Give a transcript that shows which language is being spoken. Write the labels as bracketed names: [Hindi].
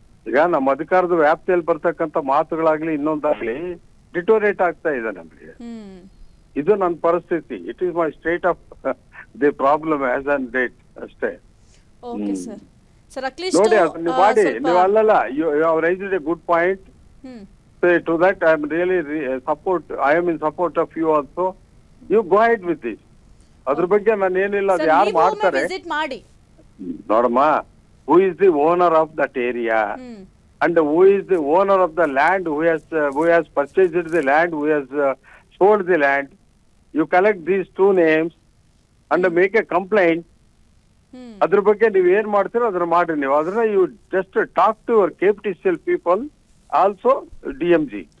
[Kannada] ಈಗ ನಮ್ಮ ಅಧಿಕಾರದ ವ್ಯಾಪ್ತಿಯಲ್ಲಿ ಬರ್ತಕ್ಕಂಥ ಮಾತುಗಳಾಗ್ಲಿ ಇನ್ನೊಂದಾಗ್ಲಿ ಡಿಟೋರೇಟ್ ಆಗ್ತಾ ಇದೆ ನಮ್ಗೆ. ಇದು ನನ್ನ ಪರಿಸ್ಥಿತಿ. [English] It is my state of the problem as on date ಅಷ್ಟೇ. Okay sir. Sir at least [Kannada] ನೋಡಿ ಅದು ನೀವು ಮಾಡಿ. ನೀವು ಅಲ್ಲಲ್ಲ, [English] You have raised a good point. To that I am really I am in support of you also. You go ahead with this. [Kannada] ಅದ್ರ ಬಗ್ಗೆ ನಾನು ಏನಿಲ್ಲ, ಅದು ಯಾರು ಮಾಡ್ತಾರೆ ಮಾಡಿ ನೋಡಮ್ಮ. [English] Who is the owner of that area and who is the owner of the land, who has purchased the land, who has sold the land. You collect these two names and make a complaint. [Kannada] ಅದ್ರ ಬಗ್ಗೆ ನೀವು ಏನ್ ಮಾಡ್ತೀರೋ ಅದನ್ನ ಮಾಡ್ರಿ. ನೀವು ಅದನ್ನ [English] You just talk to your KPTCL people, also DMG.